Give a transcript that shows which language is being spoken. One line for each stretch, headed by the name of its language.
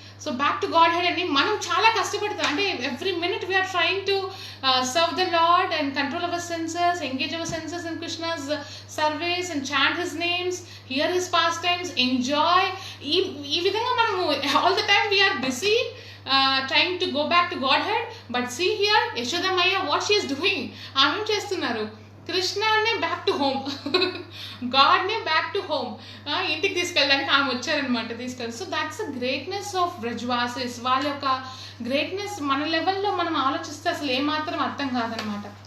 English: so back to Godhead
Telugu: అని మనం చాలా కష్టపడతాం.
English: అంటే every minute we are trying to serve the Lord and control our senses, engage our senses in Krishna's service and chant his names, hear his pastimes, enjoy.
Telugu: ఈ విధంగా మనము
English: All the time we are busy trying to go back to Godhead. But see here, Yashoda Maya, what she is doing?
Telugu: ఆమె చేస్తున్నారు, కృష్ణనే back to home, గాడ్నే back to home, ఇంటికి తీసుకెళ్ళడానికి ఆమె వచ్చారనమాట, తీసుకెళ్ళి.
English: So that's a greatness of Brajvasis.
Telugu: వాళ్ళ యొక్క greatness మన లెవెల్లో మనం ఆలోచిస్తే అసలు ఏమాత్రం అర్థం కాదనమాట.